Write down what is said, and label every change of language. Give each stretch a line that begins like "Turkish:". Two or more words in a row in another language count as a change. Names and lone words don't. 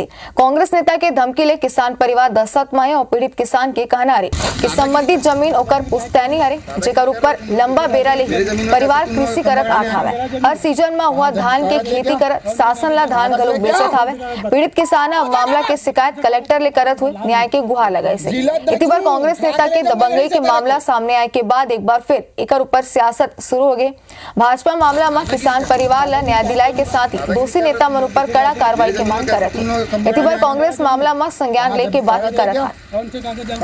Chhattisgarhi: कांग्रेस नेता के धमकी ले किसान परिवार दहशत में है और पीड़ित किसान के कहना रे कि संबंधित जमीन ओकर पुश्तैनी हरे जेकर ऊपर लंबा बेरा ले परिवार कृषि करत आत हवे। हर सीजन में हुआ धान के खेती करत शासन ला धान गलो बेचत हवे। पीड़ित किसान मामला के शिकायत कलेक्टर ले करत हुए न्याय के गुहार लगाई से। इसी बार कांग्रेस नेता के दबंगई के मामला सामने आए के बाद एक बार फिर एकर ऊपर सियासत शुरू हो गई। भाजपा मामला में किसान परिवार ला न्याय दिलाए के साथ ही दोषी नेता मन ऊपर कड़ा कार्रवाई की मांग करत है। इसी बार कांग्रेस मामला में संज्ञान ले के बात करत है।